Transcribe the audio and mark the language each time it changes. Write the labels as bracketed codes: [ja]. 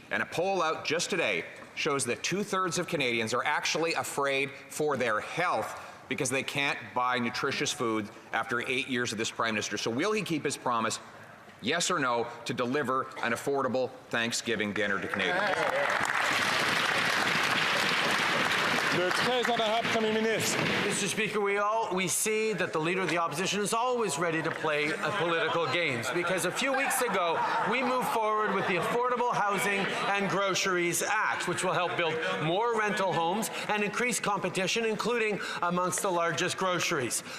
[en] And a poll out just today shows that 2/3 of Canadians are actually afraid for their health because they can't buy nutritious food after 8 years of this Prime Minister. So will he keep his promise, yes or no, to deliver an affordable Thanksgiving dinner to Canadians? [fr] Le très honorable Premier ministre. [en] Mr. Speaker, we see that the Leader of the Opposition is always ready to play political games, because a few weeks ago we moved forward with the Affordable Housing and Groceries Act, which will help build more rental homes and increase competition, including amongst the largest groceries.